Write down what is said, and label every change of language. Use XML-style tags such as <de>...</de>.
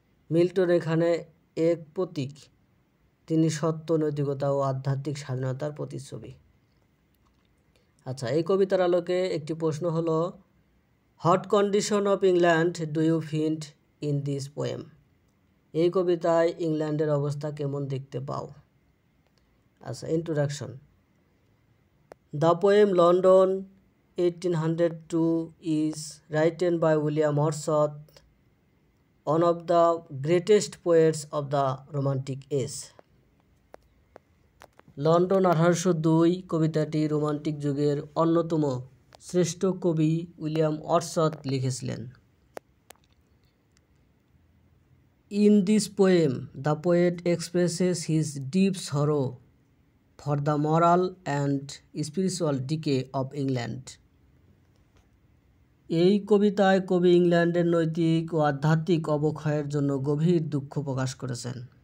<bn>Milton এখানে এক প্রতীক। তিনি সত্য, নৈতিকতা ও আধ্যাত্মিক স্বাধীনতার প্রতিচ্ছবি। আচ্ছা, এই কবিতার আলোকে একটি প্রশ্ন হলো,</bn> <en>What condition of England do you find in this poem?</en> <bn>এই কবিতায় ইংল্যান্ডের অবস্থা কেমন দেখতে পাও? আচ্ছা, introduction.</bn> <en>The poem London 1802 is written by William Wordsworth, one of the greatest poets of the Romantic age.</en> <bn>London 1802 কবিতাটি রোমান্টিক যুগের অন্যতম শ্রেষ্ঠ কবি উইলিয়াম ওয়ার্ডসওয়ার্থ লিখেছিলেন।</bn> <en>In this poem, the poet expresses his deep sorrow for the moral and spiritual decay of England.</en> <bn>এই কবিতায় কবি ইংল্যান্ডের নৈতিক ও আধ্যাত্মিক অবক্ষয়ের জন্য গভীর দুঃখ প্রকাশ করেছেন।</bn>